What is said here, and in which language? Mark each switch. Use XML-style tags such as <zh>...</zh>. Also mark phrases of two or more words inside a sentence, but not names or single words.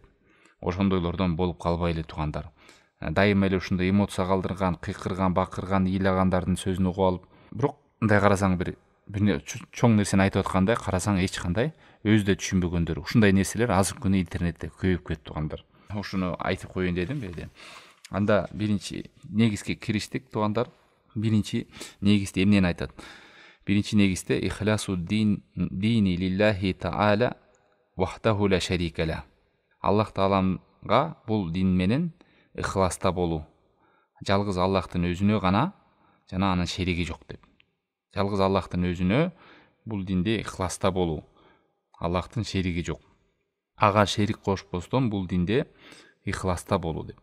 <ky>Ошондойлордон болуп калбайлы туугандар. Дайыма эле ушундай эмоция калтырган, кыйкырган, бакырган, ыйлагандардын сөзүн угуп алып, бирок мындай карасаң бир бир чоң нерсени айтып аткандай карасаң эч кандай өзү да түшүнбөгөндөр ушундай нерселер азыркы күнү интернетте көбөйүп кетти туугандар. Ушуну айтып коеюн дедим беде. Анда биринчи негизге кириштик туугандар. Биринчи негизде эмнени айтат? Биринчи негизде</ky> <ar>إخلاص الدين لله تعالى وحده لا شريك له.</ar> <ky>Аллах Тааламга бул дин менен ихласта болуу. Жалгыз Аллахтын өзүнө гана жана анын шериги жок деп. Жалгыз Аллахтын өзүнө бул динде ихласта болуу. Аллахтын шериги жок. Ага шерик кошпостон бул динде ихласта болуу деп.</ky>